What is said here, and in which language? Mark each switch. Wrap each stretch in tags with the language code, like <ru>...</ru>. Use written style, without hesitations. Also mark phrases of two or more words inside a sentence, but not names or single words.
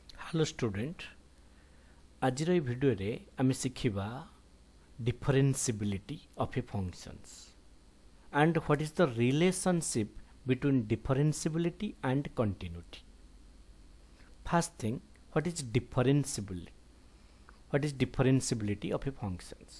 <en>Hello student,</en> <or>ଆଜ ଭିଡିଓ ରେ ଆମେ ଶିଖିବା</or> <en>differentiability of a functions and what is the relationship between differentiability and continuity. First thing, what is differentiability? What is differentiability of a functions?</en>